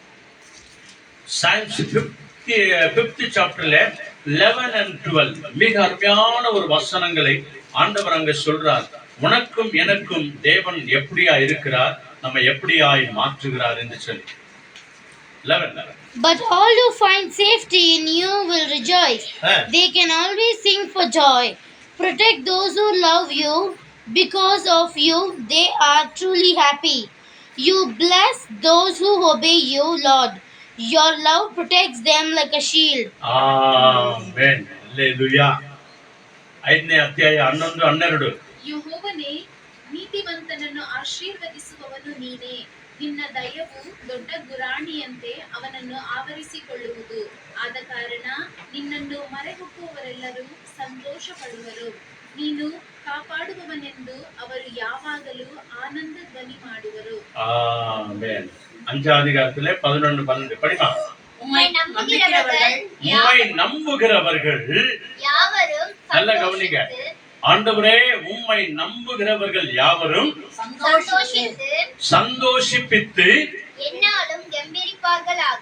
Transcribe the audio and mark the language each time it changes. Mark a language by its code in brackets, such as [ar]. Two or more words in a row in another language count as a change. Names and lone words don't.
[ta] Psalms 5th chapterல 11 and 12 மிக அருமையான ஒரு வசனங்களை ஆண்டவர் அங்க சொல்றார். உனக்கும் எனக்கும் தேவன் எப்படியா இருக்கிறார், நம்ம எப்படியாய் மாற்றுகிறார் என்று சொல்லி. 11. [en] But all who find safety in you will rejoice. They can always sing for joy. Protect those who love you. Because of you, they are truly happy. You bless those who obey you, Lord. Your love protects them like a shield. Amen. Hallelujah. [kn] 5ನೇ ಅಧ್ಯಾಯ 11, 12. ಯೆಹೋವನೇ, ನೀತಿವಂತನನ್ನು ಆಶೀರ್ವದಿಸುವವನು ನೀನೇ. ನಿನ್ನ ದಯವು ದೊಡ್ಡ ಗುರಾಣಿಯಂತೆ ಅವನನ್ನು ಆವರಿಸಿಕೊಳ್ಳುವುದು. ಆದ ಕಾರಣ ನಿನ್ನನ್ನು ಮರೆಹುಟ್ಟುವವರೆಲ್ಲರೂ ಸಂತೋಷ ಪಡುವರು. ನೀನು ಕಾಪಾಡುವವನೆಂದು ಅವರು ಯಾವಾಗಲೂ ಆನಂದ ಧ್ವನಿ ಮಾಡುವರು. ಆಮೆನ್. [ta] 5ஆம் அதிகாரத்திலே 11, 12 படிமா. உம்மை நம்புகிறவர்கள் உம்மை நம்புகிறவர்கள் யாவரும் நல்ல கவனிங்க. ஆண்டவரே, உம்மை நம்புகிறவர்கள் யாவரும் சந்தோஷித்து சந்தோஷிப்பித்து என்னாலும் கம்பீரிப்பார்களாக.